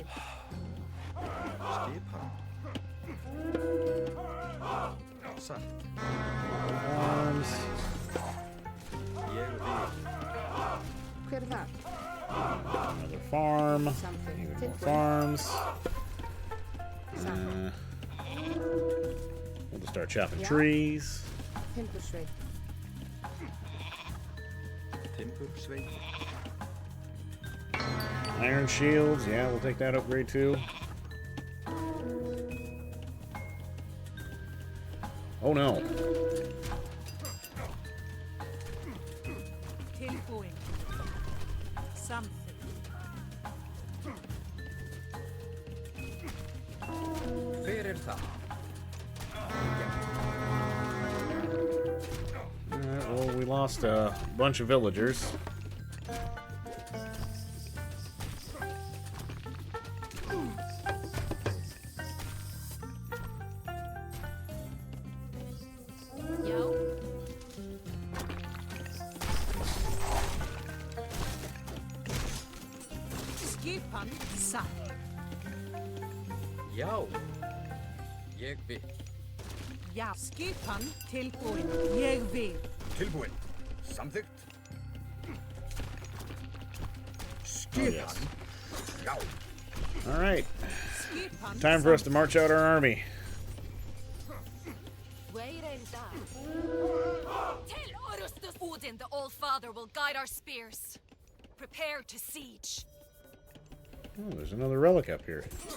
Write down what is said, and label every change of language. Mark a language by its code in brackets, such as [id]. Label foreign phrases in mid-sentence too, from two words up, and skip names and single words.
[is] Skipan. Satt. [en] Farms. [is] Ég vil. Hver það? [en] Another farm. Something. Even more [is] Tilbúin. [en] farms. [is] Satt. [en] We'll just start chopping Yeah. trees. [is] Timbursveit. Timbursveit. [en] Iron shields. Yeah, we'll take that upgrade too. Oh no. [is] Tilbúin. [en] Something. [is] Hver það? [en] Alright, well, we lost a bunch of villagers. Yo. [is] Skipan satt. Já. Ég vil. Já. Skipan tilbúin. Ég vil. Tilbúin. Samþykkt. [en] Oh, yes. [is] Já. [en] Alright, [is] Skipan [en] time for us to march out our army. Wait in that. Tell Orustus Odin the All Father will guide our spears. Prepare to siege. Oh, there's another relic up here.